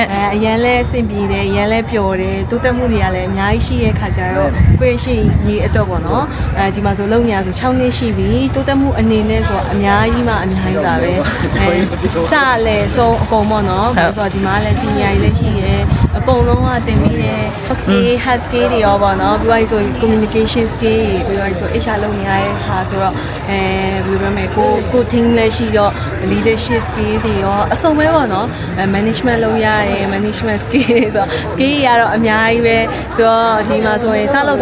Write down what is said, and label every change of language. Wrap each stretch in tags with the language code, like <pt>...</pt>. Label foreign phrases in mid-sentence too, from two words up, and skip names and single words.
<my>အရန်လဲအဆင်ပြေတယ်အရန်လဲပျော်တယ်တိုးတက်မှုတွေကလည်းအများကြီးရှိရဲ့ခါကြတော့ကိုယ့်ရှိရေးအတွက်ပေါ့နော်ဒီမှာဆိုလုပ်နေရဆို6နှစ်ရှိပြီတိုးတက်မှုအနေနဲ့ဆိုတော့အများကြီးမှအများကြီးပါပဲစလဲဆုံးအကုန်ပေါ့နော် ဆိုတော့ဒီမှာလည်း senior တွေလည်းရှိရဲ့အကုန်လုံးကတင်ပြီးတယ်</my> <en>skill hard skill</en> <my>တွေရောပေါ့နော်ပြီးတော့ဆို</my> <en>communication skill</en> <my>တွေပြီးတော့ဆို HR လုပ်နေရတဲ့ဟာဆိုတော့ဘယ်လိုပြောမလဲကို team လည်းရှိတော့</my> <en>leadership skill</en> <my>တွေရောအစုံပဲပေါ့နော် management လုပ်ရတယ်</my> <en>management skill</en> <my>တွေဆိုတော့ skill တွေကတော့အများကြီးပဲဆိုတော့ဒီမှာဆိုရင်စလုပ်</my>